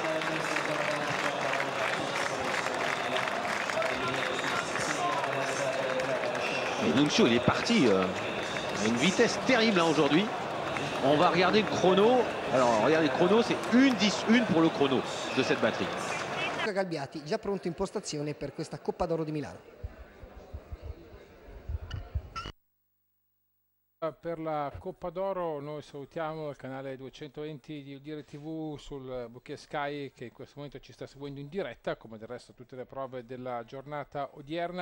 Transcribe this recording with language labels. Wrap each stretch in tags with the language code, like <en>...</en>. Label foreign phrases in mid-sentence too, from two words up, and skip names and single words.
<fr>Et Nuncio il est parti à une vitesse terrible hein, aujourd'hui. On va regarder le chrono. Alors regardez le chrono, c'est 1:10.1 pour le chrono de cette batterie.</fr> <it>Galbiati già pronto in postazione per questa Coppa d'Oro di Milano. Per la Coppa d'Oro noi salutiamo il canale 220 di Udire TV sul Bouquet Sky, che in questo momento ci sta seguendo in diretta, come del resto tutte le prove della giornata odierna.</it>